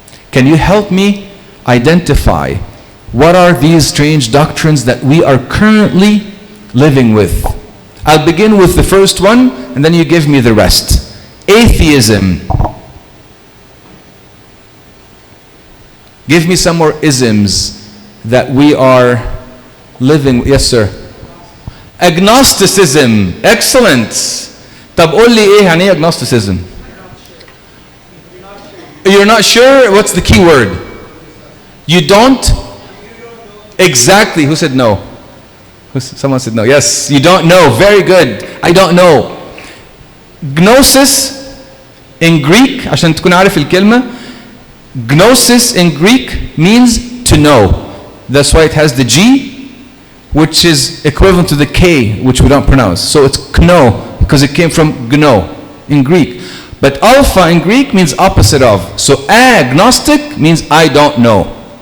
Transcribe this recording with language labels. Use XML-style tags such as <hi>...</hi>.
<en>Can you help me identify what are these strange doctrines that we are currently living with? I'll begin with the first one, and then you give me the rest. Atheism. Give me some more isms that we are living. Yes, sir. Agnosticism. Excellent.</en> <ar>طب قول لي ايه يعني ايه agnosticism?</ar> <en>You're not sure? What's the key word? You don't? Exactly. Who said no? Someone said no. Yes, you don't know. Very good. I don't know. Gnosis in Greek,</en> <ar>عشان تكون عارف الكلمة.</ar> <en>Gnosis in Greek means to know. That's why it has the G, which is equivalent to the K, which we don't pronounce. So it's kno, because it came from gno in Greek. But alpha in Greek means opposite of. So agnostic means I don't know.</en>